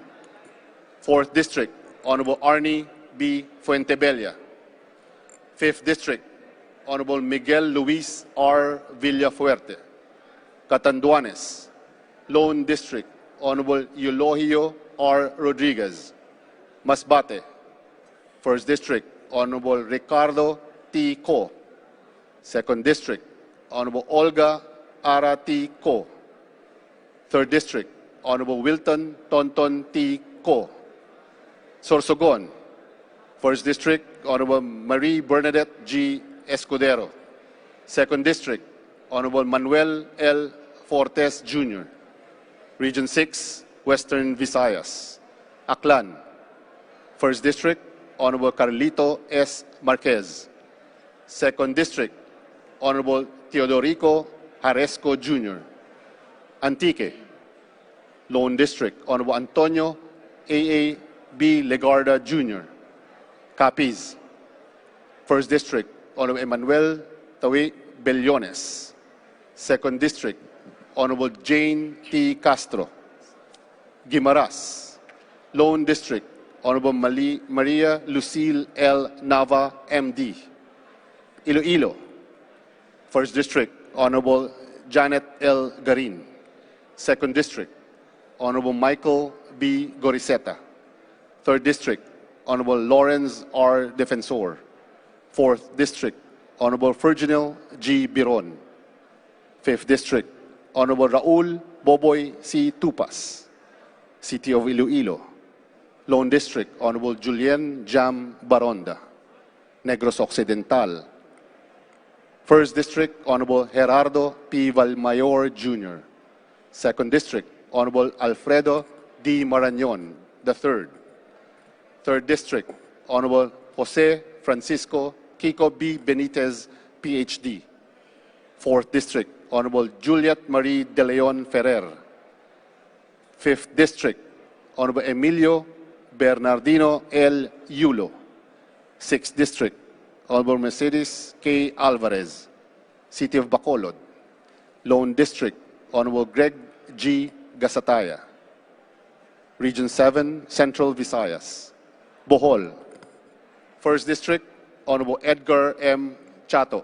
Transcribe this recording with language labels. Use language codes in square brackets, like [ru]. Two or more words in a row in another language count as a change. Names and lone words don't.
[en] 4th District, Honorable Arnie B. Fuentebella. 5th District, Honorable Miguel Luis R. Villafuerte. Catanduanes. Lone District, Honorable Eulogio R. Rodriguez. Masbate. 1st District, Honorable Ricardo T. Co. 2nd District, Honorable Olga Ara T. Co. 3rd District, Honorable Wilton Tonton T. Co. Sorsogon. 1st District, Honorable Marie Bernadette G. Escudero. 2nd District, Honorable Manuel L. Fortes Jr. Region 6, Western Visayas. Aklan. 1st District, Honorable Carlito S. Marquez. 2nd District, Honorable Teodorico Jaresco Jr. Antique. Lone District, Honorable Antonio A. B. Legarda Jr. Capiz. 1st District, Honorable Emmanuel Tawi Bellones. 2nd District, Honorable Jane T. Castro. Guimaras. Lone District, Honorable Maria Lucille L. Nava, MD. Iloilo. 1st District, Honorable Janet L. Garin. 2nd District, Honorable Michael B. Goriseta. 3rd District, Honorable Lawrence R. Defensor. 4th District, Honorable Virginal G. Biron. 5th District, Honorable Raul Boboy C. Tupas. City of Iloilo. Lone District, Honorable Julien Jam Baronda. Negros Occidental. 1st District, Honorable Gerardo P. Valmayor Jr. 2nd District, Honorable Alfredo D. Marañon III. 3rd District, Honorable Jose Francisco Kiko B. Benitez, PhD. 4th District, Honorable Juliet Marie De Leon Ferrer. 5th District, Honorable Emilio Bernardino L. Yulo. 6th District, Honorable Mercedes K. Alvarez, City of Bacolod. Lone District, Honorable Greg G. Gasataya. Region 7, Central Visayas. Bohol. 1st District, Honorable Edgar M. Chato.